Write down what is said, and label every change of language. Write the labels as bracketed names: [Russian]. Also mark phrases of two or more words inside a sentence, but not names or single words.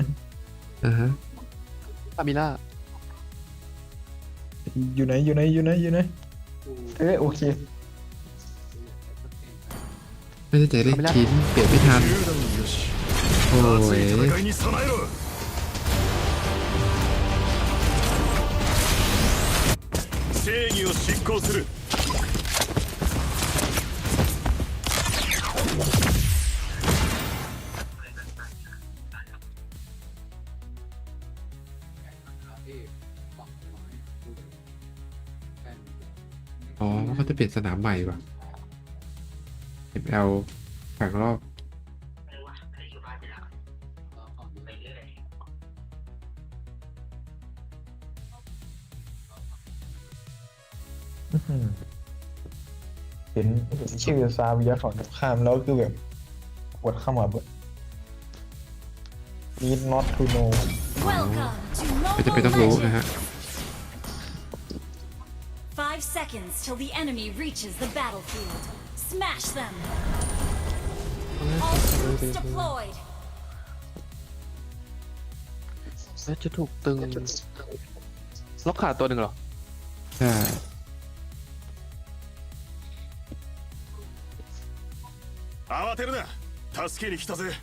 [Thai] ฮะ อามิล่า อยู่ไหนโอเค ไม่ได้ใจเล่นชิ้นเปลี่ยนไม่ทัน โอ้ย [Japanese] 戦いに備えろ正義を執行する [Thai] อ๋อเขาจะเปลี่ยนสนามใหม่ป่ะ ML แข่งรอบ เห็นชื่อซาเวียฝั่งตรงข้ามแล้วคือแบบปวดเข้ามาแบบ [English] need not to know Welcome to [Thai] ไม่จะเป็น [English] Mobile [Thai] ต้องรู้ [English] Legends. [Thai] นะฮะ [English] 5 seconds till the enemy reaches the battlefield. Smash them. All troops deployed. [Thai] น่าจะถูกตึงล็อกขาตัวหนึ่งเหรอ ใช่ [Japanese] 慌てるな助けに来たぜ